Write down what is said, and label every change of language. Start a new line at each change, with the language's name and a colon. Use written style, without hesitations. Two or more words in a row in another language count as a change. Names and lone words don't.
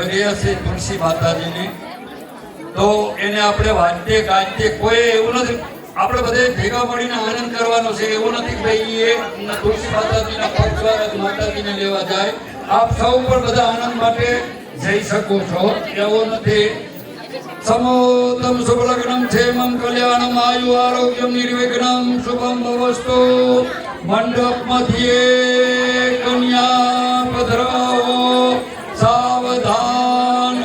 Gujarati: રહ્યા છે તુલસી માતાજીની તો એને આપણે વાદ્ય ગાદ્ય કોઈ એવું નથી આપણે બધે ભેગા મળીને આનંદ કરવાનો છે એવું નથી કે ભાઈ એ તુલસી માતાજીના પગ દ્વારા માતાજીને લેવા જાય આપ સૌ પણ બધા આનંદ માટે જઈ શકો છો એવો નથી
Sanskrit: समोदम शुभलग्नम क्षेमं कल्याणम आयु आरोग्यम निर्विघ्नं शुभम भवस्तु
Gujarati: મંડપ મધ્યે કન્યા પધરાવો સાવધાન